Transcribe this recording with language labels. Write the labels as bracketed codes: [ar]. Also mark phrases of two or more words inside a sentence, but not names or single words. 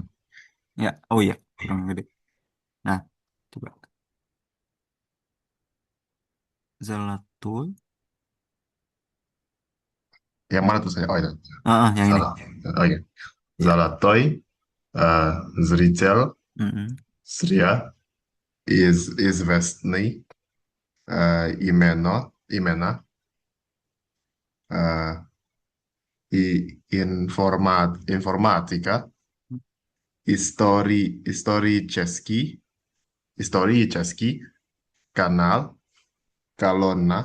[id] Ya, oh iya, kurang gede. Nah, coba Zalatoy. Yang mana tuh saya? Oh, itu. Yang ini. Salah. Oh, iya. [ru] Золотой, э, зритель, Mm-mm. Sria, известный, имена, eh, informatika, исторический, канал, колонна,